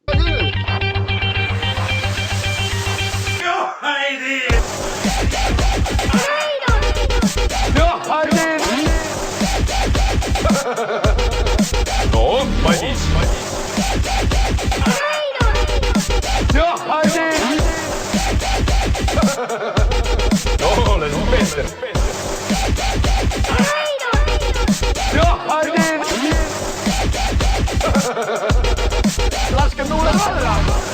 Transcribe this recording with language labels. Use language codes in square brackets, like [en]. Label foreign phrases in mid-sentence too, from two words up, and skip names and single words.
[et] Joh, Heidi! Joh, Heidi! No, Madis. Joh, Heidi! [en] No, let's spend it. [et] Joh, Heidi! Laske tuule alla!